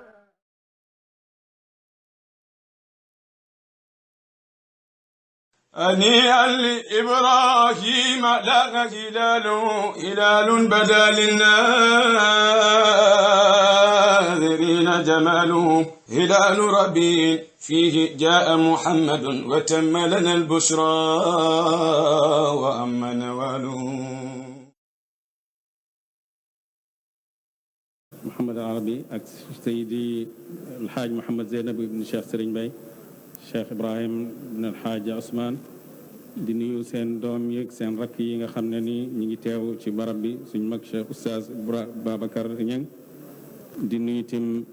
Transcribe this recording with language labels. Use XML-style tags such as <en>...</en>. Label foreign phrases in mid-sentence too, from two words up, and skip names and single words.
<ar>هنيئا لإبراهيم لاغ هلال بدا للناظرين جماله هلال ربيع فيه جاء محمد وتم لنا البشرى وأما نواله.</ar> <wo>محمد العربي ak Seydi Alxaaj Mohamed Zeynab ibn Cheikh Serigne Bay Cheikh Ibrahim ibn Alxaaj Ousmane di nuyu seen doom yeeg seen rakk yi nga xam ne ni ñi ngi teew ci barab bi suñ mag Cheikh Oustaz Babacar Niang di nuyu tim</wo>